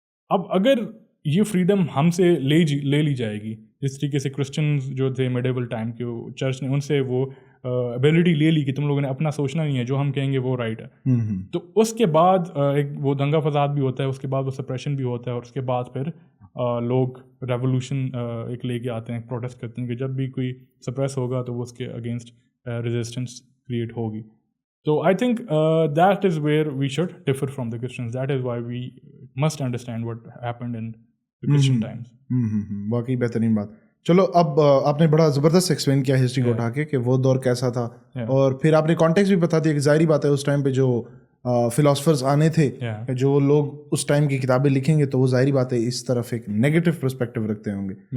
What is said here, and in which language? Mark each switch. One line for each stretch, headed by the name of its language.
Urdu: اب اگر یہ فریڈم ہم سے لے لی جائے گی, جس طریقے سے کرسچنز جو تھے میڈیول ٹائم کے, چرچ نے ان سے وہ ایبیلٹی لے لی کہ تم لوگوں نے اپنا سوچنا نہیں ہے, جو ہم کہیں گے وہ رائٹ ہے, تو اس کے بعد ایک وہ دنگا فساد بھی ہوتا ہے, اس کے بعد وہ سپریشن بھی ہوتا ہے, اور اس کے بعد پھر لوگ ریولیوشن ایک لے کے آتے ہیں, پروٹیسٹ کرتے ہیں کہ جب بھی کوئی سپریس ہوگا تو وہ اس کے اگینسٹ ریزسٹنس کریٹ ہوگی.
English: So I think that is where we should differ from the Christians. That is why we must understand what happened in the Christian times.
Urdu: واقعی بہترین بات. چلو اب آپ نے بڑا زبردست ایکسپلین کیا ہسٹری کو اٹھا کے کہ وہ دور کیسا تھا, اور پھر آپ نے کانٹیکسٹ بھی بتا دیا کہ ظاہری بات ہے اس ٹائم پہ جو فلاسفرز آنے تھے, جو لوگ اس ٹائم کی کتابیں لکھیں گے تو وہ ظاہری بات ہے اس طرف ایک نیگیٹو پرسپیکٹو رکھتے ہوں گے.